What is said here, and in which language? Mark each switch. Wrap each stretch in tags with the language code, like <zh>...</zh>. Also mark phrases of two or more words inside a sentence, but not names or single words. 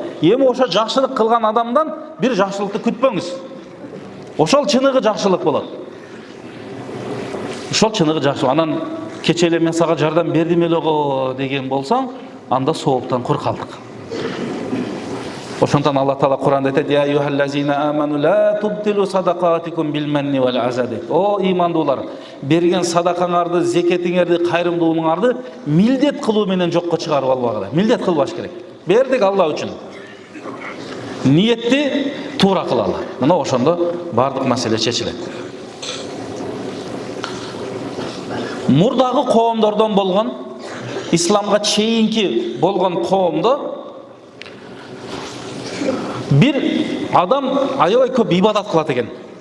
<ky>Эми ошо жакшылык кылган адамдан бир жакшылыкты күтпөңүз. Ошол чыныгы жакшылык болот. Ошол чыныгы жакшылык. Анан кече эле мен сага жардам бердим эле го деген болсоң, анда сооптан кур калдык. Ошондон Аллах Таала Кур'анда айтат:</ky> <ar>"يا أيها الذين آمنوا لا تبطلوا صدقاتكم بالمن والأذى."</ar> <ky>О имандуулар, берген садакаңарды, зекетиңерди, кайрымдуулуңарды милдет кылуу менен жокко чыгарып албагыла. Милдет кылбаш керек. Бердик Аллах үчүн. Ниетти туура кылалы. Мына ошондо бардык маселе чечилет. Мурдагы коомдордон болгон, исламга чейинки болгон коомдо бир адам аябай көп ибадат кылат экен.</ky>